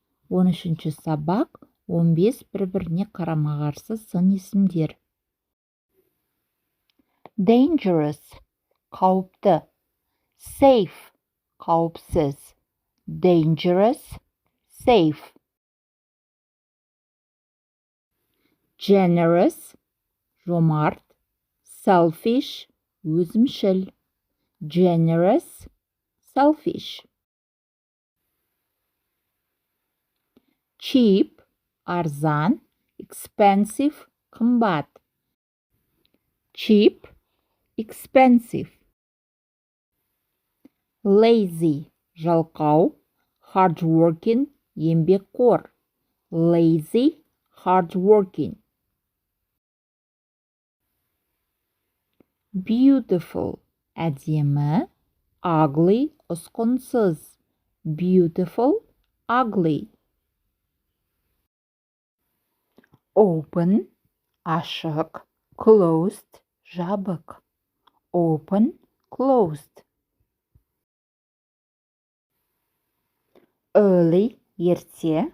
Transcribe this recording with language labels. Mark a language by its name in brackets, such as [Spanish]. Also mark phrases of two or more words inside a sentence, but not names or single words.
[Kazakh] 13-ші сабақ 15 бір-біріне қарама-қарсы сын есімдер. [English] Dangerous – қауіпті. Safe – қауіпсіз. Dangerous, safe. Generous – жомарт. Selfish – өзімшіл. Generous, selfish. Cheap – [Kazakh] арзан. [English] Expensive – қымбат. Cheap, expensive. Lazy – жалқау. Hardworking – еңбекқор. Lazy, hardworking. Beautiful – әдемі. Ugly – ұсқынсыз. Beautiful, ugly. Open – ашық. Closed – жабық. Open, closed. Early – ерте.